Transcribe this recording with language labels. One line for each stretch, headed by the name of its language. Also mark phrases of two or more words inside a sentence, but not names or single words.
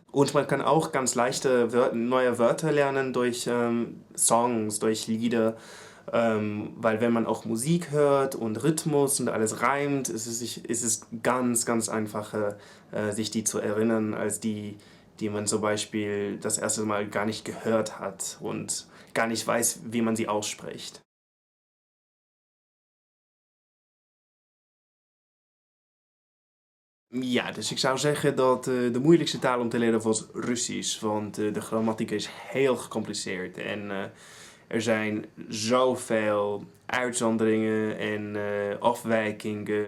German: Und man kann auch ganz leichte neue Wörter lernen durch Songs, durch Lieder, weil wenn man auch Musik hört und Rhythmus und alles reimt, ist es ganz, ganz einfacher, sich die zu erinnern, als die man zum Beispiel das erste Mal gar nicht gehört hat und gar nicht weiß, wie man sie ausspricht.
Dutch: Ja, dus ik zou zeggen dat de moeilijkste taal om te leren was Russisch, want de grammatiek is heel gecompliceerd en er zijn zoveel uitzonderingen en afwijkingen.